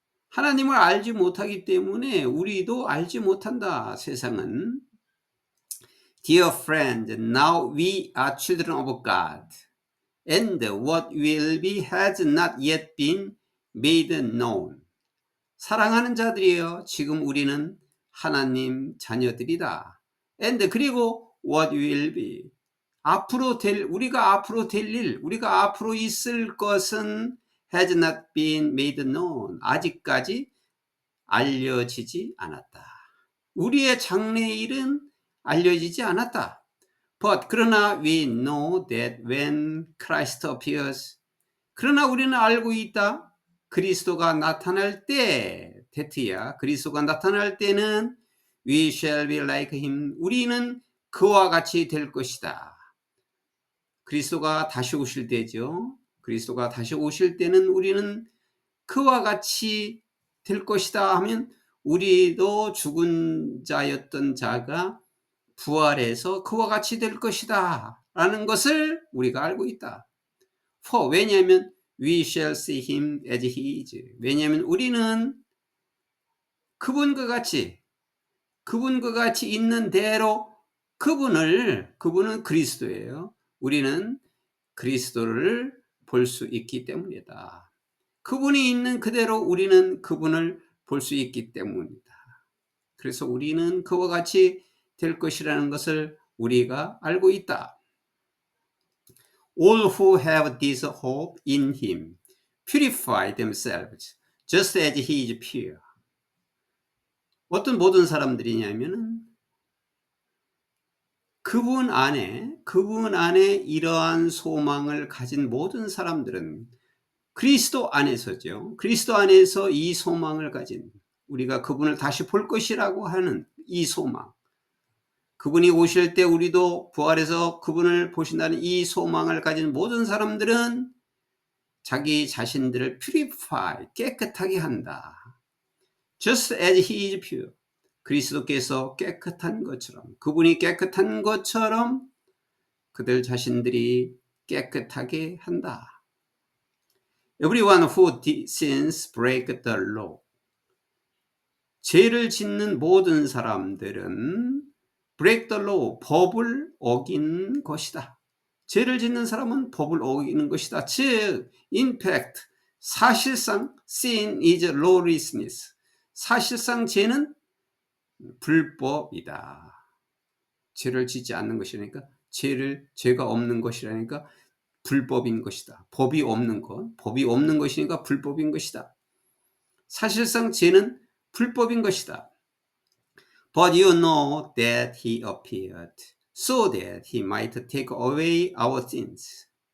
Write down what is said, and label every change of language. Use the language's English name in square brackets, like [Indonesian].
[Korean] 하나님을 알지 못하기 때문에 우리도 알지 못한다. 세상은. [English] Dear friend, now we are children of God. And what will be has not yet been made known. [Korean] 사랑하는 자들이여, 지금 우리는 하나님 자녀들이다. [English] And [Korean] 그리고 [English] what will be, [Korean] 우리가 앞으로 될 일, 우리가 앞으로 있을 것은 [English] has not been made known. [Korean] 아직까지 알려지지 않았다. 우리의 장래일은 알려지지 않았다. [English] But [Korean] 그러나 [English] we know that when Christ appears, [Korean] 그러나 우리는 알고 있다. 그리스도가 나타날 때, 데트야, 그리스도가 나타날 때는 [English] we shall be like him. [Korean] 우리는 그와 같이 될 것이다. 그리스도가 다시 오실 때죠. 그리스도가 다시 오실 때는 우리는 그와 같이 될 것이다 하면, 우리도 죽은 자였던 자가 부활해서 그와 같이 될 것이다 라는 것을 우리가 알고 있다. [English] For, [Korean] 왜냐하면 [English] we shall see him as he is. [Korean] 왜냐하면 우리는 그분과 같이 있는 대로 그분은 그리스도예요. 우리는 그리스도를 볼 수 있기 때문이다. 그분이 있는 그대로 우리는 그분을 볼 수 있기 때문이다. 그래서 우리는 그와 같이 될 것이라는 것을 우리가 알고 있다. [English] All who have this hope in him purify themselves just as he is pure. [Korean] 어떤 모든 사람들이냐면은 그분 안에 이러한 소망을 가진 모든 사람들은 그리스도 안에서죠. 그리스도 안에서 이 소망을 가진, 우리가 그분을 다시 볼 것이라고 하는 이 소망, 그분이 오실 때 우리도 부활해서 그분을 보신다는 이 소망을 가진 모든 사람들은 자기 자신들을 purify, 깨끗하게 한다. [English] Just as he is pure. [Korean] 그리스도께서 깨끗한 것처럼, 그분이 깨끗한 것처럼 그들 자신들이 깨끗하게 한다. [English] Everyone who sins break the law. [Korean] 죄를 짓는 모든 사람들은 [English] break the law, [Korean] 법을 어긴 것이다. 죄를 짓는 사람은 법을 어기는 것이다. 즉, [English] in fact, [Korean] 사실상 [English] sin is lawlessness. [Korean] 사실상 죄는 불법이다. 죄를 짓지 않는 것이라니까, 죄가 없는 것이라니까 불법인 것이다. 법이 없는 것이니까 불법인 것이다. 사실상 죄는 불법인 것이다. [English] But you know that he appeared so that he might take away our sins.